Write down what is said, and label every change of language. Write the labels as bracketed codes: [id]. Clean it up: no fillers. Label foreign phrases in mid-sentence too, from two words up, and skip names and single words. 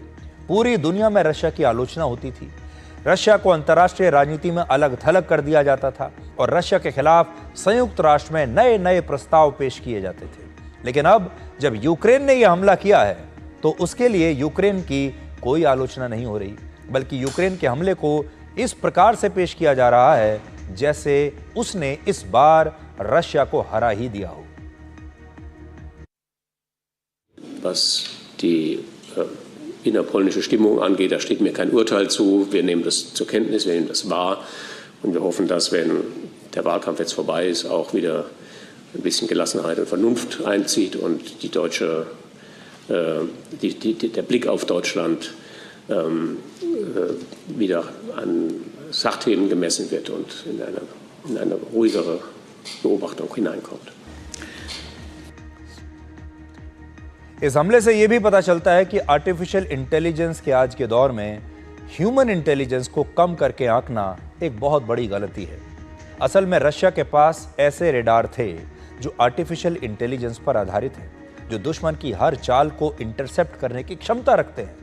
[hi] पूरी दुनिया में रशिया की आलोचना होती थी। रशिया को अंतर्राष्ट्रीय राजनीति में अलग थलग कर दिया जाता था, और रशिया के खिलाफ संयुक्त राष्ट्र में नए नए प्रस्ताव पेश किए जाते थे। लेकिन अब जब यूक्रेन ने यह हमला किया है तो उसके लिए यूक्रेन की कोई आलोचना नहीं हो रही, बल्कि यूक्रेन के हमले को इस प्रकार से पेश किया जा रहा है जैसे उसने इस बार रशिया को हरा ही दिया हो। [de] Was die innerpolnische Stimmung angeht, da steht mir kein Urteil zu. Wir nehmen das zur Kenntnis, wir nehmen das wahr, und wir hoffen, dass, wenn der Wahlkampf jetzt vorbei ist, auch wieder ein bisschen Gelassenheit und Vernunft einzieht und die deutsche, der Blick auf Deutschland wieder an Sachthemen gemessen wird und in eine ruhigere Beobachtung hineinkommt. [hi] इस हमले से यह भी पता चलता है कि [en] artificial intelligence [hi] के आज के दौर में [en] human intelligence [hi] को कम करके आंकना एक बहुत बड़ी गलती है। असल में रशिया के पास ऐसे रेडार थे जो [en] artificial intelligence [hi] पर आधारित हैं, जो दुश्मन की हर चाल को इंटरसेप्ट करने की क्षमता रखते हैं।